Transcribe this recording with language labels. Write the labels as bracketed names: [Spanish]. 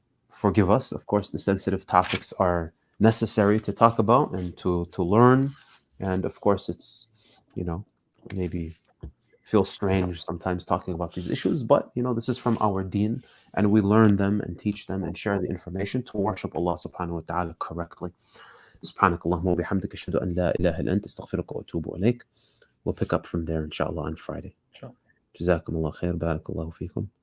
[English] Forgive us, of course, the sensitive topics are necessary to talk about and to learn. And of course, it's, maybe feels strange sometimes talking about these issues, but this is from our deen, and we learn them and teach them and share the information to worship Allah subhanahu wa ta'ala correctly. [Arabic] سبحانك اللهم وبحمدك أشهد أن لا إله إلا أنت أستغفرك وأتوب إليك. [English] We'll pick up from there inshallah on Friday. Inshallah. [Arabic] جزاكم الله خير. بارك الله فيكم.